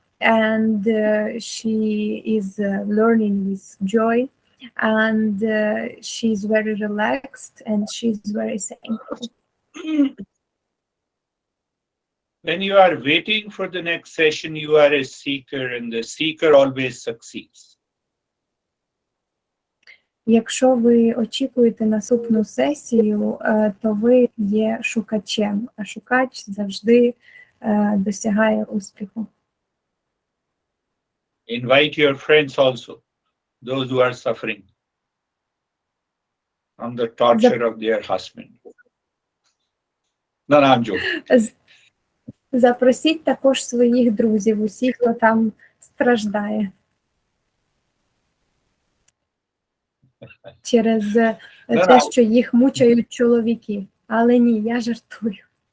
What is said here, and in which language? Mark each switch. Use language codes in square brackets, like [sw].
[en] And she is learning with joy, and she's very relaxed, and she's very thankful. When you are waiting for the next session, you are a seeker, and the seeker always succeeds. [uk] Якщо ви очікуєте наступну сесію, то ви є шукачем, а шукач завжди досягає успіху. [en] Invite your friends also, those who are suffering from the torture of their husband. No, I'm joking. [uk] Запросіть також своїх друзів, усіх, хто там страждає. Через те, що їх мучають чоловіки. Але ні, я жартую.